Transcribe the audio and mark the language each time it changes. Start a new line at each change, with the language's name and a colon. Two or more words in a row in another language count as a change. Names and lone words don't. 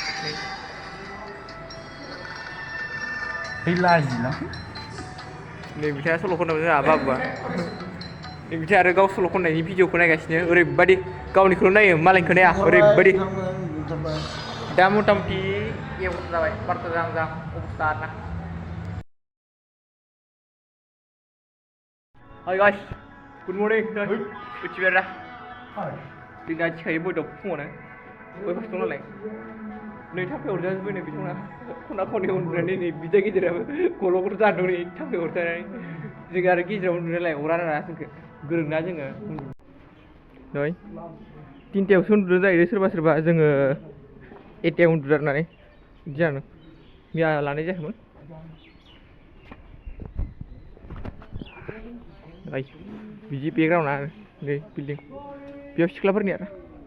Bodo: नै लाजिला नै बिथाङा सल' खनदोंमोन जोंहा बाबुआ नै बिथाङा आरो गाव सल' खननायनि भिडिअखौ नायगासिनो ओरैबायदि गावनिखौल' नायो मालायनिखौ नाया ओरैबायदि दा मथा मथि 11 जाबाय 12 जाहां अबस्था आरोना
English: Hi guys, good morning.
Bodo: उथिबाय आरोना जोंना थिखायो बयदाव फुङावनो बय फार्स्ट दं नालाय नै थाम्फै अरजाजोब्बाय नै बिथांमोना खना खनि उन्दुनानै नै बिदा गिदिराबो गल'फोर जाना दं नै थाम्फै अरजानानै जों आरो गेजेराव उन्दुनो नालाय अरा ना जोंखौ गोरोंना जोङो नै 3थायावसो उन्दुनो जाहैदों सोरबा जोङो 8थायाव उन्दुदों होननानै बिदि जादों मैया लानाय जायाखैमोन बिदि बेकग्राउन्डआ नै बिल्डिं बेयाव सिख्लाफोरनि आरो